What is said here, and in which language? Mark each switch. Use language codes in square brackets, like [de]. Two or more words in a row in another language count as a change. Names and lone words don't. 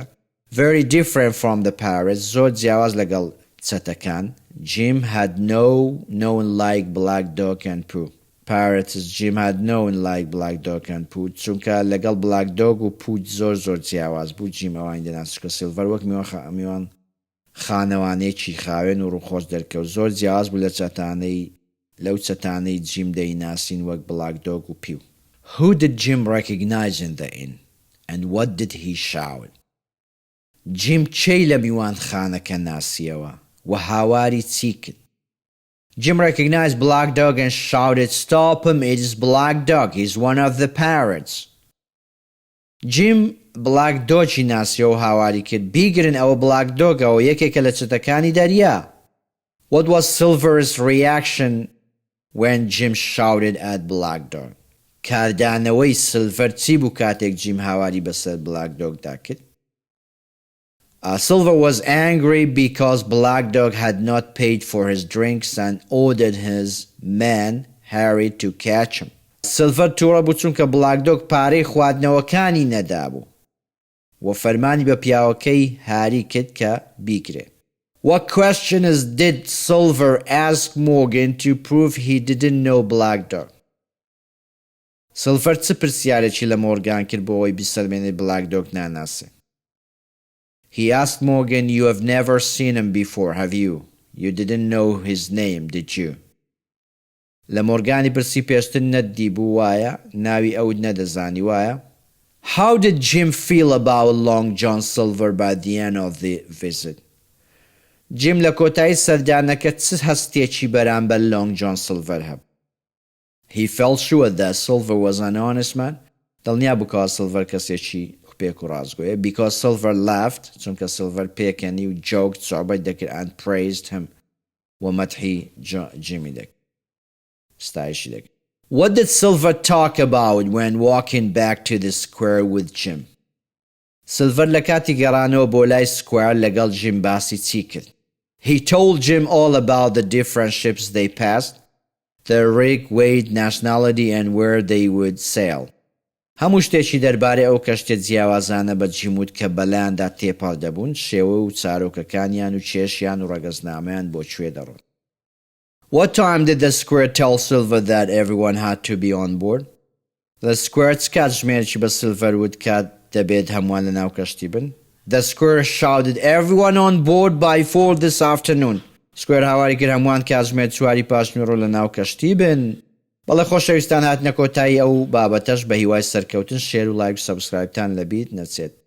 [en] Very different from the pirates, [ckb] زۆر جیاواز لەگەڵ چەتەکان. [en] Jim had known like black dog and poo. Pirates Jim had known like black dog and poo. [ckb] چونکە لەگەڵ black dog و poo زۆر جیاواز بوو. جیم ئەوان دەناسیش کە سیلڤەر وەک میوان خانەوانەیەکی خاوێن و ڕووخۆش دەرکەوت، زۆر جیاواز بوو لەو چەتانەی جیم دەیناسین وەک black dog و poo. [en] Who did Jim recognize in the inn? And what did he shout? [ckb] جیم چێی لە میوانخانەکە ناسیەوە و هاواری چی کرد؟ [en] Jim recognized Black Dog and shouted, "Stop him, it is Black Dog, he's one of the pirates." [ckb] Jim Black Dogی ناسیە و هاواری کرد، بیگرن ئەوە Black Dogەوە، یەکێکە لە چەتەکانی دەریا. [en] What was Silver's reaction when Jim shouted at Black Dog? [ckb] کاردانەوەی سیلڤەر چی بوو کاتێک جیم هاواری بەسەر Black Dogدا کرد؟ [en] Silver was angry because Black Dog had not paid for his drinks and ordered his man, Harry, to catch him. [ckb] Silver تووڕە بوو چونکە Black Dog پارەی خواردنەوەکانی نەدابوو و فەرمانی بە پیاوەکەی هاری کرد کە بیکرێ. [en] What questions did Silver ask Morgan to prove he didn't know Black Dog? [ckb] Silver چ پرسیارێکی لە مۆرگان کرد بۆ ئەوەی بیسەلمێنێت Black Dog ناناسێ؟ [en] He asked Morgan, "You have never seen him before, have you? You didn't know his name, did you?" [ckb] لە مۆرگانی پرسی پێشتر نەدی بوو وایە؟ ناوی ئەوت نەدەزانی وایە؟ [en] How did Jim feel about Long John Silver by the end of the visit? [ckb] جیم لە کۆتایی سەردانەکە چ هەستێکی بەرامبەر Long John Silver هەبوو؟ [en] He felt sure that Silver was an honest man. [ckb] دڵنیا بوو کە Silver کەسێکی پێک و ڕازگۆیە. [en] Because Silver laughed, [ckb] چونکە Silver پێکەنی و joked سوعبەت دەکرد [en] and praised him [ckb] و مەدحی جیمی دەکرد، ستایشی دەکرد. [en] What did Silver talk about when walking back to the square with Jim? [ckb] Silver لە کاتی گەڕانەوە بۆ لای سکوار لەگەڵ جیم باسی چی کرد؟ [en] He told Jim all about the different ships they passed, their rig, weight, nationality and where they would sail. [ckb] هەموو شتێکی دەربارەی ئەو کەشتە جیاوازانە بە جیموت کە بەلایاندا تێپەڕ دەبوون، شێوە و چارۆکەکانیان و کێشیان و ڕەگەزنامەیان بۆ کوێ دەڕۆن. [en] What time did the square tell Silver that everyone had to be on board? The square [ckb] چ کات ژمێرێکی بە Silver وت کات دەبێت هەمووان لە ناو کەشتی بن؟ [en] The square shouted, "Everyone on board by 4 this afternoon." [ckb] سکوێر هاواری کرد هەمووان کاتژمێر 4 پاشنیوڕۆ لە ناو کەشتی بن. بەڵێ خۆشەویستان، هاتنە کۆتایی ئەو بابەتەش بە هیوای سەرکەوتن شێر و لایک و سەبسکرایبتان لەبیت نەچێت.